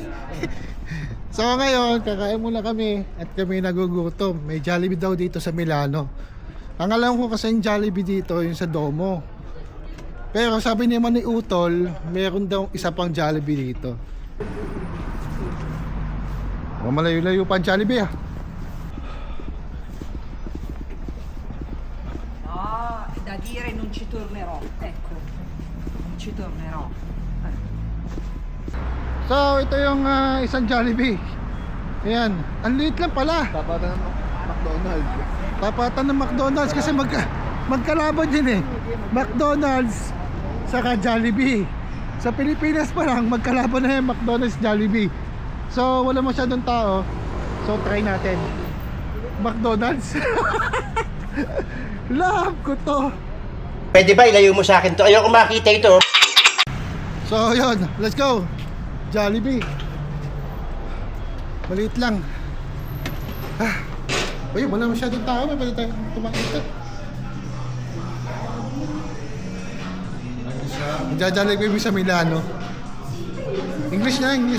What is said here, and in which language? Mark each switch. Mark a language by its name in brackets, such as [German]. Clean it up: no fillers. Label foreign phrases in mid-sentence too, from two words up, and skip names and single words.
[Filipino] So ngayon, kakain muna kami at kami nagugutom. May Jollibee daw dito sa Milano. Ang alam ko kasi yung Jollibee dito, yung sa Domo. Pero sabi naman ni Utol, meron daw isa pang Jollibee dito. Malayo-layo pa ang Jollibee ah. [Italian] Da dire non ci tornerò, ecco, non ci tornerò. [Filipino] So ito yung isang Jollibee. Ayan, ang liit lang pala. Tapatan ng McDonald's. Tapatan ng McDonald's kasi magkalaban din eh. McDonald's saka Jollibee. Sa Pilipinas pa lang magkalaban na yung McDonald's, Jollibee. So wala masyadong tao. So try natin. McDonald's. Love ko to. Pwede ba ilayo mo sa akin to? Ayoko makita ito. So yun, [English] let's go. [Filipino] Jollibee. Maliit lang. Uy, wala masyadong tao. May pwede tayo tumakita. Jollibee sa Milano. English na, English.